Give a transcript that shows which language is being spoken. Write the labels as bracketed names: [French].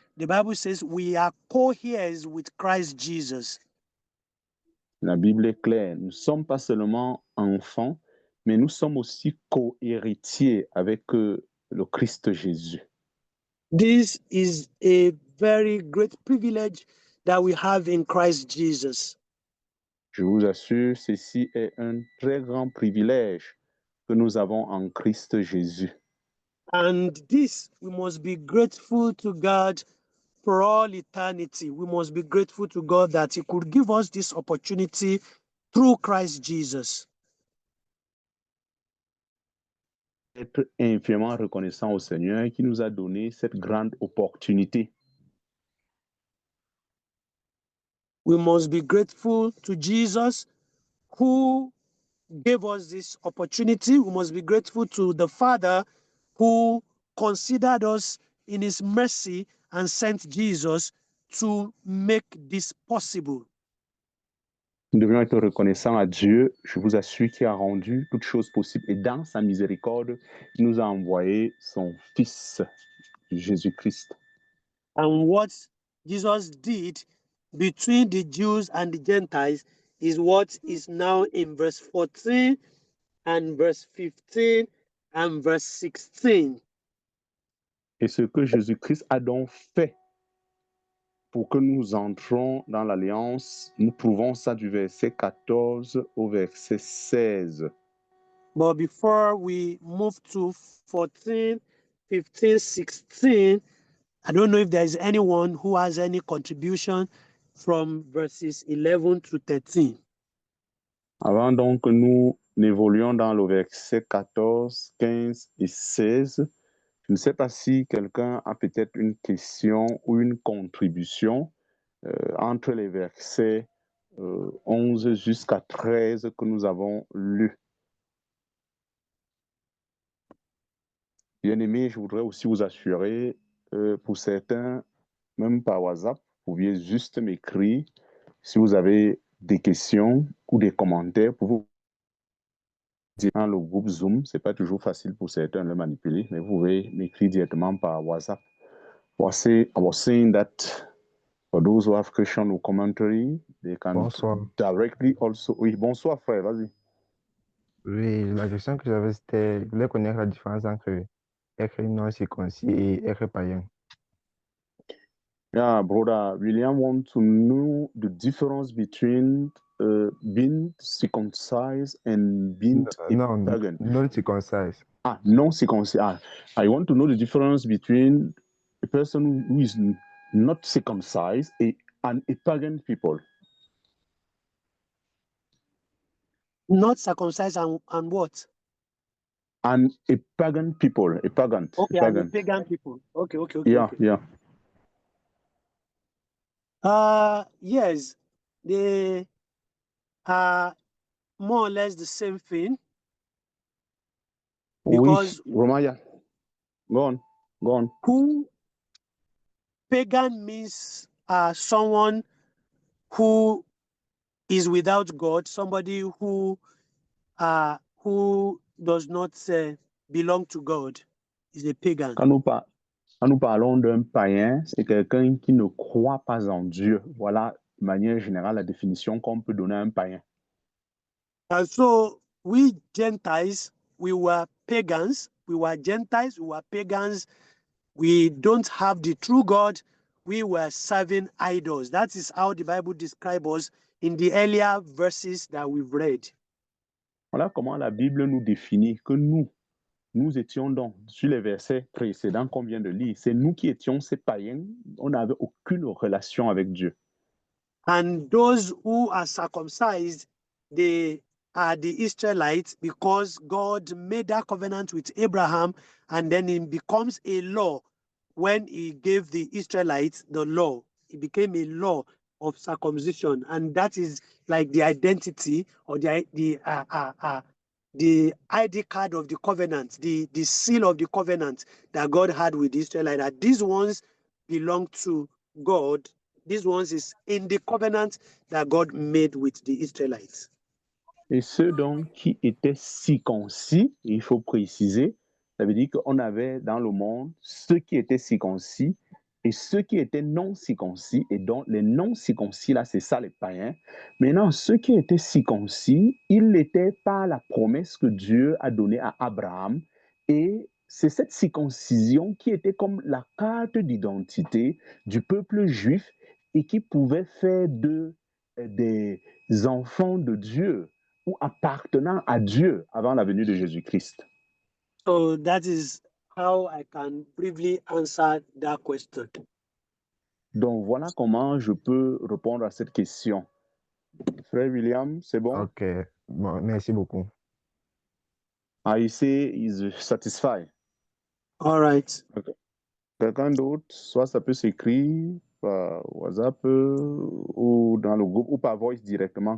[English] The Bible says we are co-heirs with Christ Jesus. [French] La Bible est claire. Nous ne sommes pas seulement enfants, mais nous sommes aussi co-héritiers avec le Christ Jésus. [English] This is a very great privilege that we have in Christ Jesus. [French] Je vous assure, ceci est un très grand privilège que nous avons en Christ Jésus. [English] And this, we must be grateful to God for all eternity. We must be grateful to God that he could give us this opportunity through Christ Jesus. [French] Être infiniment reconnaissant au Seigneur qui nous a donné cette grande opportunité. [English] We must be grateful to Jesus who gave us this opportunity. We must be grateful to the Father who considered us in his mercy and sent Jesus to make this possible. [French] Nous devons être reconnaissants à Dieu, je vous assure, qui a rendu toutes choses possibles et dans sa miséricorde, il nous a envoyé son Fils, Jésus-Christ. [English] And what Jesus did between the Jews and the Gentiles is what is now in verse 14 and verse 15 and verse 16. [French] Et ce que Jésus-Christ a donc fait pour que nous entrons dans l'alliance, nous trouvons ça du verset 14 au verset 16. [English] But before we move to 14, 15, 16, I don't know if there is anyone who has any contribution from verses 11 to 13. [French] Avant donc que nous évoluions dans le verset 14, 15 et 16, je ne sais pas si quelqu'un a peut-être une question ou une contribution entre les versets 11 jusqu'à 13 que nous avons lus. Bien-aimés, je voudrais aussi vous assurer, pour certains, même par WhatsApp, vous pouviez juste m'écrire si vous avez des questions ou des commentaires pour vous dire dans le groupe Zoom. Ce n'est pas toujours facile pour certains de le manipuler, mais vous pouvez m'écrire directement par WhatsApp. [English] I was saying that for those who have question or commentary, they can [French] Bonsoir. [English] directly also... [French] Oui, bonsoir frère, vas-y. Oui, la question que j'avais, c'était, je voulais connaître la différence entre être non circoncis et être païen. [English] Yeah, brother, William wants to know the difference between being circumcised and being a [French] Non, [English] pagan. [French] non circoncised. [English] Non circumcised. I want to know the difference between a person who is not circumcised and a pagan people. Not circumcised and what? And a pagan people, a pagan. Okay, a and the pagan. pagan people. Okay. Yeah, okay. yeah. Yes, they are more or less the same thing. Because Oui, Romaya. Go on. who pagan means someone who is without God, somebody who does not belong to God is a pagan. [French] Quand nous parlons d'un païen, c'est quelqu'un qui ne croit pas en Dieu. Voilà, de manière générale, la définition qu'on peut donner à un païen. [English] And so we Gentiles, we were pagans. We were Gentiles, we were pagans. We don't have the true God. We were serving idols. That is how the Bible describes us in the earlier verses that we've read. Voilà comment la Bible nous définit que nous étions donc, sur les versets précédents qu'on vient de lire, c'est nous qui étions ces païens, on n'avait aucune relation avec Dieu. And those who are circumcised, they are the Israelites because God made that covenant with Abraham, and then it becomes a law when he gave the Israelites the law. It became a law of circumcision, and that is like the identity or the ID card of the covenant, the seal of the covenant that God had with the Israelites. That these ones belong to God. These ones is in the covenant that God made with the Israelites. [French] Et ceux donc qui étaient circoncis, il faut préciser, ça veut dire qu'on avait dans le monde ceux qui étaient circoncis et ceux qui étaient non circoncis. Et donc les non circoncis, là, c'est ça les païens. Maintenant, ceux qui étaient circoncis, ils l'étaient par la promesse que Dieu a donnée à Abraham. Et c'est cette circoncision qui était comme la carte d'identité du peuple juif et qui pouvait faire d'eux des enfants de Dieu ou appartenant à Dieu avant la venue de Jésus-Christ. [English] So that is how I can briefly answer that question. [French] Donc voilà comment je peux répondre à cette question. Frère William, c'est bon? Ok, bon, merci beaucoup. [English] I say is satisfied. All right. Okay. [French] Quelqu'un d'autre, soit ça peut s'écrire par WhatsApp ou dans le groupe ou par voice directement.